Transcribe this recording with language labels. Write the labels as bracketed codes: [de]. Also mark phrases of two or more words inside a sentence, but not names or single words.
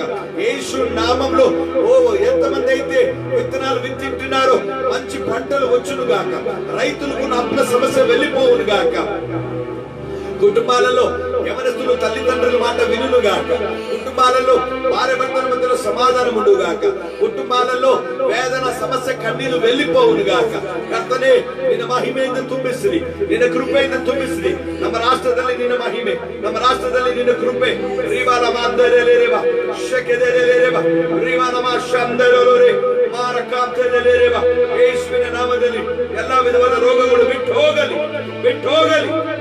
[te] యేసు నామములో ఓ ఎంతమంది అయితే విత్తనాలు విత్తింటున్నారో మంచి పంటలు వచ్చును గాక, రైతులకు అప్పుల సమస్య వెళ్ళిపోవును గాక. కుటుంబాలలో యవనస్తులు తల్లిదండ్రుల మాట వినును గాక, కుటుంబాలలో భార్య భర్తల మధ్యలో సమాధానం ఉండు గాక, కుటుంబాలలో వేదన సమస్య కన్నీరు వెళ్ళిపోవును గాక. [kn] ಕರ್ತನೇ ನಿನ್ನ ಮಹಿಮೆಯಿಂದ ತುಂಬಿಸಿರಿ, ನಿನ್ನ ಕೃಪೆಯಿಂದ ತುಂಬಿಸಿರಿ. ನಮ್ಮ ರಾಷ್ಟ್ರದಲ್ಲಿ ನಿನ್ನ ಮಹಿಮೆ, ನಮ್ಮ ರಾಷ್ಟ್ರದಲ್ಲಿ ನಿನ್ನ ಕೃಪೆ. ರಿವಾಲ ಮಾಂದರೆಲೆರೆವ ಶಕೆದೆರೆಲೆರೆವ ರಿವಾಲ ಮಾಶಂದರೆಲೊರೆ ಮಾರಕಾಂತರೆಲೆರೆವ. ಯೇಸುವಿನ ನಾಮದಲ್ಲಿ ಎಲ್ಲಾ ವಿಧವಾದ ರೋಗಗಳು ಬಿಟ್ಟು ಹೋಗಲಿ, ಬಿಟ್ಟು ಹೋಗಲಿ.